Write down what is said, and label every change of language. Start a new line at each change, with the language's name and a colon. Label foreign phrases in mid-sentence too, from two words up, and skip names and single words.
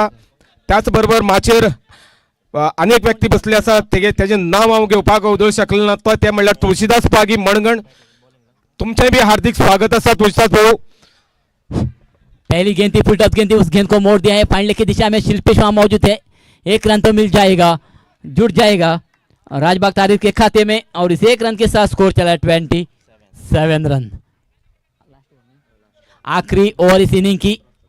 Konkani: त्याचबरोबर माचेर अनेक व्यक्ती बसले असतात, त्याचे नाव हांव घेवपाक उदळ शकलो ना, तो ते म्हणल्यार तुळशीदास पागी मणगण। तुमचे भी हार्दिक स्वागत असा तुळशीदास भाऊ।
Hindi: पहली गेंद थी, फुल टॉस गेंद थी, उस गेंद को मोड़ दिया है फाइनल की दिशा में। शिल्पेश वहां मौजूद है, 1 रन तो मिल जाएगा, जुट जाएगा राजबाग तारीख के खाते में और इस 1 रन के साथ स्कोर चला है 27 रन। आखिरी ओवर इस इनिंग की।